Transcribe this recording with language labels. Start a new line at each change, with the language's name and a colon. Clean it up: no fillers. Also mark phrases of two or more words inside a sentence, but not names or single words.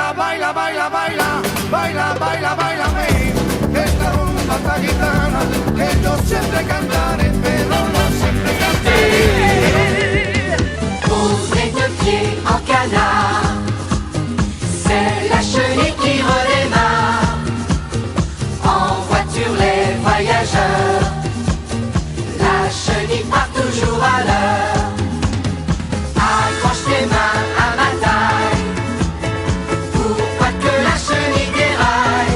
Spanish: baila, baila, baila, baila, baila, bailame. Esta rumba tan gitana que yo siempre cantaré, pero no siempre cantaré.
French: Pose les deux pieds en canard, c'est la chenille qui redémarre. En voiture les voyageurs, la chenille part toujours à l'heure. Accroche tes mains à ma taille, pour pas que la chenille déraille.